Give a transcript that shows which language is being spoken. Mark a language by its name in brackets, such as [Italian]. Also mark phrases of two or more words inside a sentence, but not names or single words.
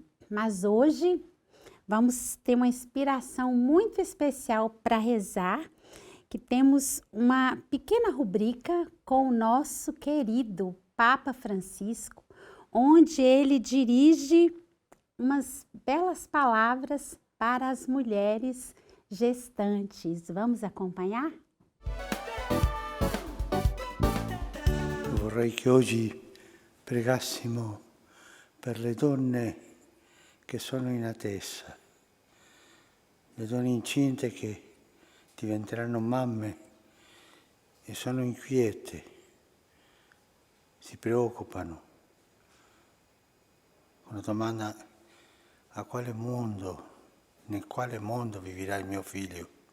[Portuguese] Mas hoje vamos ter uma inspiração muito especial para rezar, que temos uma pequena rubrica com o nosso querido Papa Francisco, onde ele dirige umas belas palavras para as mulheres gestantes. Vamos acompanhar? [Italian] Vorrei che oggi pregassimo per le donne che sono in attesa, le donne incinte che diventeranno mamme e sono inquiete, si preoccupano con la domanda: a quale mondo, nel quale mondo vivrà il mio figlio?